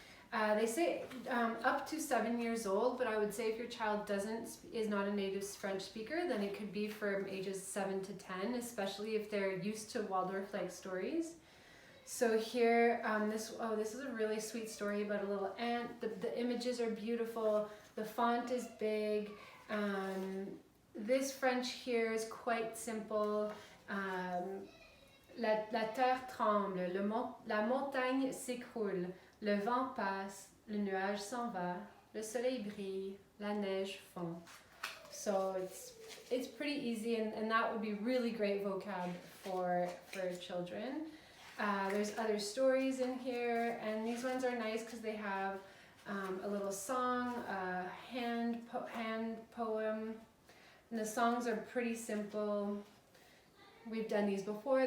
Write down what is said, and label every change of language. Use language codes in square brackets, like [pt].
[en] They say up to 7 years old, but I would say if your child is not a native French speaker, then it could be from ages 7 to 10, especially if they're used to Waldorf-like stories. So here, this is a really sweet story about a little ant. The images are beautiful. The font is big. This French here is quite simple. [fr] La terre tremble, la montagne s'écroule, le vent passe, le nuage s'en va, le soleil brille, la neige fond. [en] So it's pretty easy, and that would be really great vocab for children. There's other stories in here, and these ones are nice because they have a little song, a hand poem, and the songs are pretty simple. We've done these before.